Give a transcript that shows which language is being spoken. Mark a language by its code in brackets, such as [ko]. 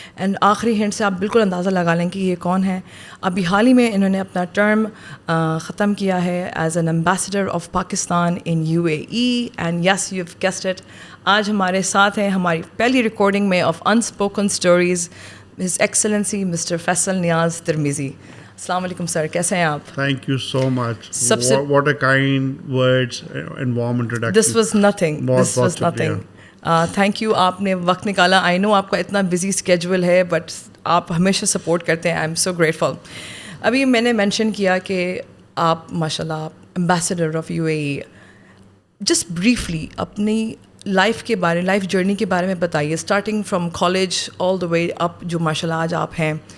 [ur] And آخری hint سے آپ بالکل اندازہ لگا لیں کہ یہ کون ہے. ابھی حال ہی میں انہوں نے اپنا ٹرم ختم کیا ہے [en] As an ambassador of Pakistan in UAE. And yes you have guessed it, [ur] آج ہمارے ساتھ ہیں ہماری پہلی ریکارڈنگ میں of unspoken stories his excellency mister Faisal نیاز ترمیزی. السلام علیکم سر, کیسے ہیں آپ؟ [en] Thank you so much. What a kind words and warm introduction. This was nothing. This was nothing. Thank you, [ur] آپ نے وقت نکالا. [en] I know [ur] آپ کا اتنا بزی اسکیجول ہے بٹ آپ ہمیشہ سپورٹ کرتے ہیں. [en] I am so grateful. [ur] ابھی میں نے مینشن کیا کہ آپ ماشاء اللہ ambassador of UAE. Just briefly اپنی لائف کے بارے, لائف جرنی کے بارے میں بتائیے, اسٹارٹنگ فرام کالج آل دا وے اپ جو ماشاء اللہ آج آپ ہیں.